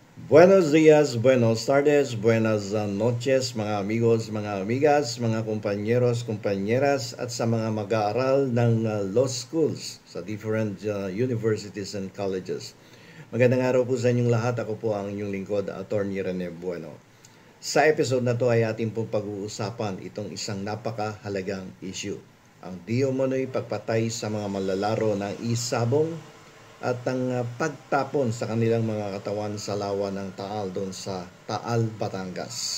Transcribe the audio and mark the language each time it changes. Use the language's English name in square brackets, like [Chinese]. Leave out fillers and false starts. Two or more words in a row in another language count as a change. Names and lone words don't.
[Spanish] Buenos días, buenos tardes, buenas noches [Filipino] mga amigos, mga amigas, mga kumpanyeros, kumpanyeras at sa mga mag-aaral ng [English] law schools [Filipino] sa [English] different universities and colleges. [Filipino] Magandang araw po sa inyong lahat. Ako po ang inyong lingkod, Attorney Rene Bueno. Sa episode na to ay ating pong pag-uusapan itong isang napakahalagang issue. Ang di umano'y pagpatay sa mga manlalaro ng isabong at ang pagtapon sa kanilang mga katawan sa lawa ng Taal doon sa Taal, Batangas.